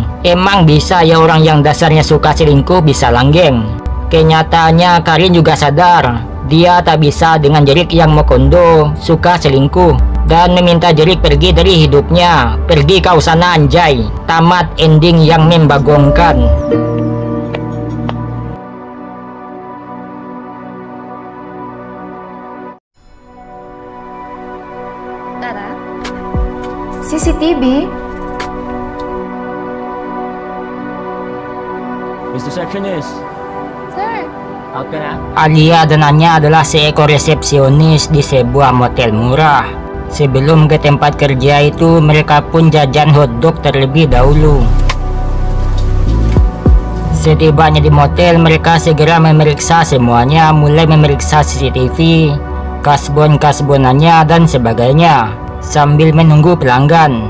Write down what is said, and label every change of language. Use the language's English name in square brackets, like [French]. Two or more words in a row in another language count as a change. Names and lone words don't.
[Indonesian] Emang bisa ya orang yang dasarnya suka selingkuh bisa langgeng? Kenyataannya Karin juga sadar, dia tak bisa dengan Jerick yang mau kondo, suka selingkuh, dan meminta Jerick pergi dari hidupnya. Pergi kau sana anjay. Tamat ending yang membagongkan. [Filipino] Tara? CCTV? [English] Mr. Sectionist, [Filipino] Sir, out ka na? [Indonesian] Alia danannya adalah seekor resepsionis di sebuah motel murah. Sebelum ke tempat kerja itu, mereka pun jajan hotdog terlebih dahulu. Setibanya di motel, mereka segera memeriksa semuanya, mulai memeriksa CCTV, kasbon-kasbonannya, dan sebagainya, sambil menunggu pelanggan.